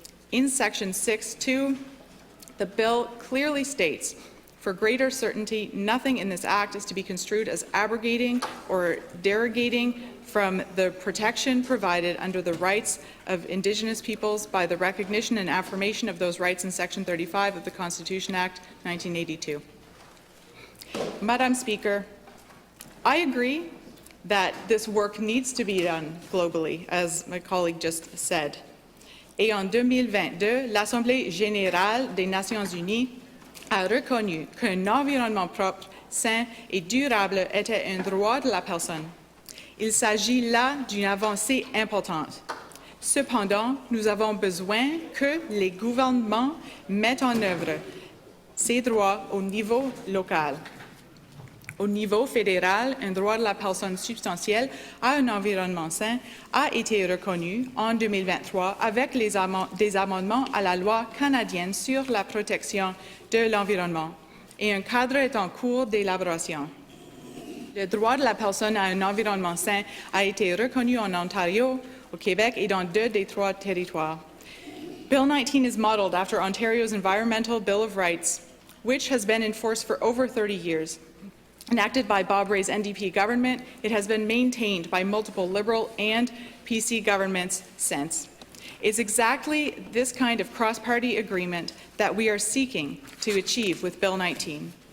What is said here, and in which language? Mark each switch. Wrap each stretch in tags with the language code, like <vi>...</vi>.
<en>In Section 6.2, the bill clearly states, for greater certainty, nothing in this Act is to be construed as abrogating or derogating from the protection provided under the rights of Indigenous peoples by the recognition and affirmation of those rights in Section 35 of the Constitution Act 1982. Madam Speaker, I agree that this work needs to be done globally, as my colleague just said.</en> <fr>Et en 2022, l'Assemblée générale des Nations unies a reconnu qu'un environnement propre, sain et durable était un droit de la personne. Il s'agit là d'une avancée importante. Cependant, nous avons besoin que les gouvernements mettent en œuvre ces droits au niveau local. Au niveau fédéral, un droit de la personne substantiel à un environnement sain a été reconnu en 2023 avec des amendements à la loi canadienne sur la protection de l'environnement et un cadre est en cours d'élaboration. Le droit de la personne à un environnement sain a été reconnu en Ontario, au Québec et dans 2 des 3 territoires.</fr> <en>Bill 19 is modeled after Ontario's Environmental Bill of Rights, which has been enforced for over 30 years. Enacted by Bob Rae's NDP government, it has been maintained by multiple Liberal and PC governments since. It's exactly this kind of cross-party agreement that we are seeking to achieve with Bill 19.</en>